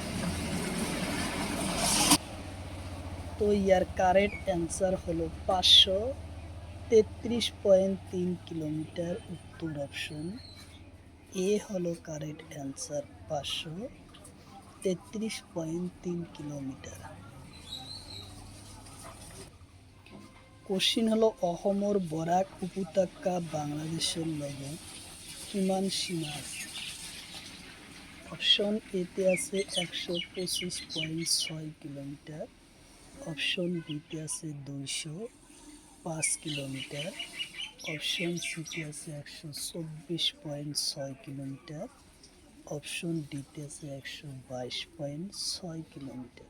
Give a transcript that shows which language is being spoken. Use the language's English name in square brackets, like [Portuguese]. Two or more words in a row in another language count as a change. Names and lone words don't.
[Bangla] তো ইয়ার [English] correct answer [Bangla] হলো 533.3 কিলোমিটার। উত্তর অপশন এ হলো [English] correct answer, [Bangla] 533.3 কিলোমিটার। [Assamese] কোশ্চিন হলো অসমৰ বৰাক উপত্যকা বাংলাদেশৰ লগত কিমান সীমা আছে? অপশন এতে আছে 125.6 কিলোমিটার, অপশন বিতে আছে 205 কিলোমিটার, অপশন সিতে আছে 124.6 কিলোমিটার, অপশন ডিতে আছে 122.6 কিলোমিটার।